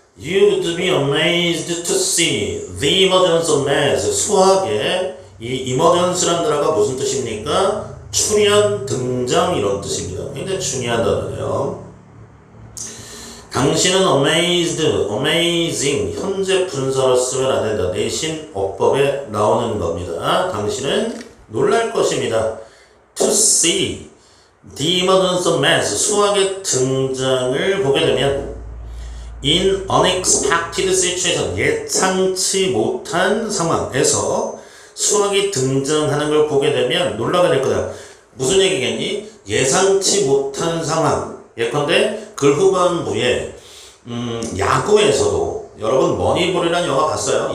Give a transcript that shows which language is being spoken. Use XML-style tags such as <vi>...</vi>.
<en>You would be amazed to see the emergence of math.</en> <ko>수학의 이 emergence라는 단어가 무슨 뜻입니까? 출현, 등장 이런 뜻입니다. 굉장히 중요한 단어네요. 당신은 amazed, amazing 현재 분사로 쓰면 안 된다. 내신 어법에 나오는 겁니다. 당신은 놀랄 것입니다.</ko> <en>To see the emergence of math.</en> <ko>수학의 등장을 보게 되면</ko> <en>in unexpected situation,</en> <ko>예상치 못한 상황에서 수학이 등장하는 걸 보게 되면 놀라게 될 거다. 무슨 얘기겠니? 예상치 못한 상황. 예컨대 글 후반부에 야구에서도, 여러분 머니볼이라는 영화 봤어요?</ko>